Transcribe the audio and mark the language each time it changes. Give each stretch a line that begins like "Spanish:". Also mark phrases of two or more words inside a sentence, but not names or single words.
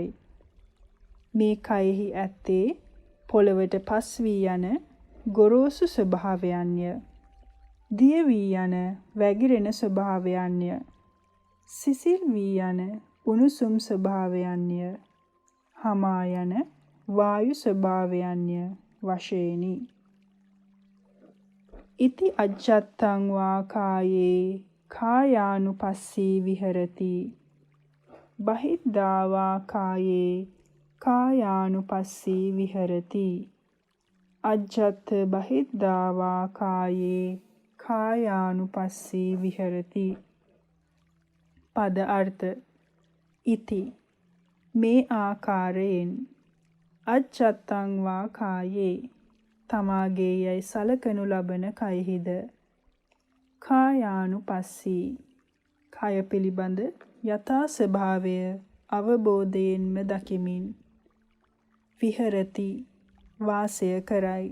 Sinhala: මේ කයෙහි ඇත්තේ පොළවට පස් වී යන ගොරෝසු ස්වභාවයන්ය. දිය වී යන වැగిරෙන ස්වභාවයන්ය. සිසිල් වී යන උණුසුම් ස්වභාවයන්ය. හමා යන වායු ස්වභාවයන්ය වශයෙනි.
Pali: ඉති අජ්ජත්තං වා කායේ කායානුපස්සී විහෙරති. බහිද්ධා වා කායේ කායානුපස්සී විහෙරති. අජ්ජත් බහිද්ධා වා කායේ කායානුපස්සී විහෙරති.
Sinhala: පද අර්ථ. ඉති මේ ආකාරයෙන්
Pali: අජ්ජත්තං වා කායේ
Sinhala: තමාගේ යයි සලකනු ලබන කයෙහිද. කායානුපස්සී කය පිළිබඳ යථා ස්වභාවය අවබෝධයෙන්ම දකිමින් විහෙරති වාසය කරයි.